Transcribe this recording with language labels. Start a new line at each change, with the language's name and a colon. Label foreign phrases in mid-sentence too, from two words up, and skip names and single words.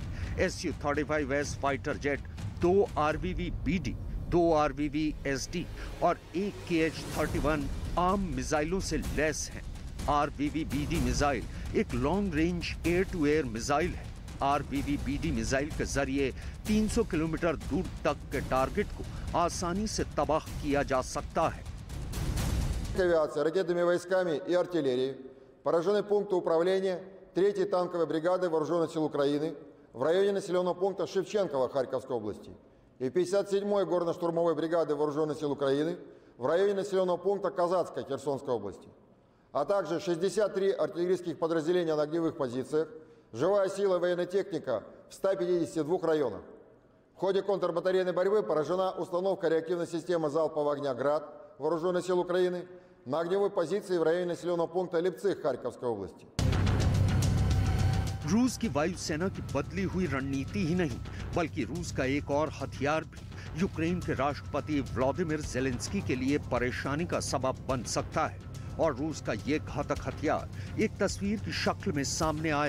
Hindi: Su-35S
English: fighter jet
Hindi: 2 RBV-BD, 2 RBV-SD और 1 KH-31 आर्म मिसाइलों से लैस हैं। RBV-BD मिसाइल एक
English: long range air to air missile
Hindi: है। RBV-BD मिसाइल के जरिए 300 किलोमीटर दूर तक के टारगेट को आसानी से तबाह किया जा सकता है।
Russian: Авиация, ракетными войсками и артиллерией поражены пункты управления 3-й танковой бригады Вооруженных сил Украины в районе населенного пункта Шевченково Харьковской области и 57-й горно-штурмовой бригады Вооруженных сил Украины в районе населенного пункта Казацкой Херсонской области, а также 63 артиллерийских подразделения на огневых позициях, живая сила и военная техника в 152 районах. В ходе контрбатарейной борьбы поражена установка реактивной системы залпового огня «Град» Вооруженных сил Украины на огневой позиции в районе населенного пункта Липцих Харьковской области.
Hindi: रूस की वायुसेना की बदली हुई रणनीति ही नहीं बल्कि रूस का एक और हथियार भी यूक्रेन के राष्ट्रपति व्लादिमीर ज़ेलेंस्की के लिए परेशानी का सबब बन सकता है। और रूस का ये घातक हथियार एक तस्वीर की शक्ल में सामने आया।